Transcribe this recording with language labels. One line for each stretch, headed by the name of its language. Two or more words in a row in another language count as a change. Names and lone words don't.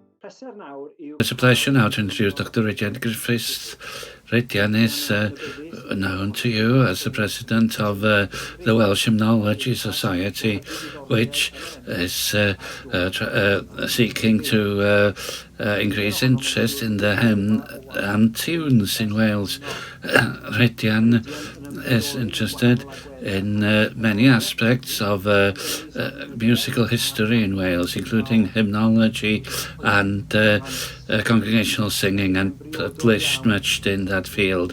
English: It's a pleasure now to introduce Dr. Rhidian Griffiths. Rhidian is known to you as the president of the Welsh-language Society, which is seeking to increase interest in the hymn and tunes in Wales. Rhidian is interested in many aspects of musical history in Wales, including hymnology and congregational singing, and published much in that field.